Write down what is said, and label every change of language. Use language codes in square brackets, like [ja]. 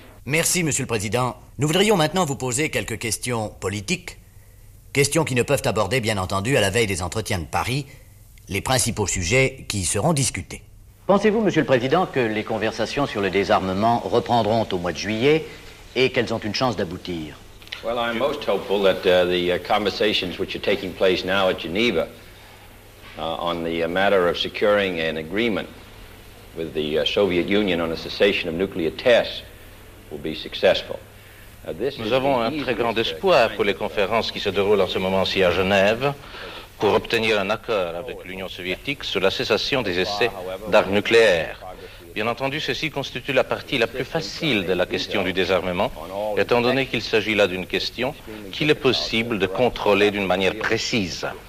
[fr] Merci, monsieur le président. Nous voudrions maintenant vous poser quelques questions politiques. Questions qui ne peuvent aborder, bien entendu, à la veille des entretiens de Paris, les principaux sujets qui seront discutés. Pensez-vous, monsieur le président, que les conversations sur le désarmement reprendront au mois de juillet et qu'elles ont une chance d'aboutir? [en] Well, I'm most hopeful that the conversations which are taking place now at Geneva on the matter of securing an agreement with the Soviet Union on a cessation of nuclear tests will be successful. [fr] Nous avons un très grand espoir pour les conférences qui se déroulent en ce moment-ci à Genève pour obtenir un accord avec l'Union soviétique sur la cessation des essais d'armes nucléaires. Bien entendu, ceci constitue la partie la plus facile de la question du désarmement, étant donné qu'il s'agit là d'une question qu'il est possible de contrôler d'une manière précise.